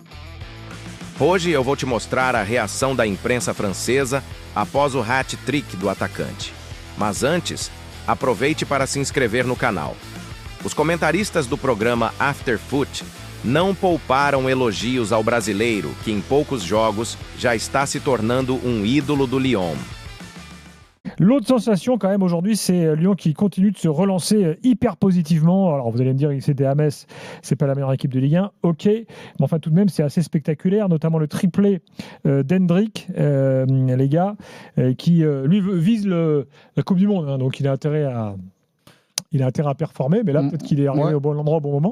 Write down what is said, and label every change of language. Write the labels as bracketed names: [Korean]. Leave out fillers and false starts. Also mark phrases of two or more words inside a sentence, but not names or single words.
[Portuguese] Hoje eu vou te mostrar a reação da imprensa francesa após o hat-trick do atacante. Mas antes, aproveite para se inscrever no canal. Os comentaristas do programa After Foot não pouparam elogios ao brasileiro, que em poucos jogos já está se tornando um ídolo do Lyon. [French] L'autre sensation quand même aujourd'hui, c'est Lyon qui continue de se relancer hyper positivement. Alors vous allez me dire, c'était à Metz, c'est pas la meilleure équipe de Ligue 1, ok, mais enfin tout de même c'est assez spectaculaire, notamment le triplé d'Hendrick, les gars, qui lui vise la Coupe du Monde, hein, donc il a intérêt à performer, mais là peut-être qu'il est arrivé au bon endroit au bon moment.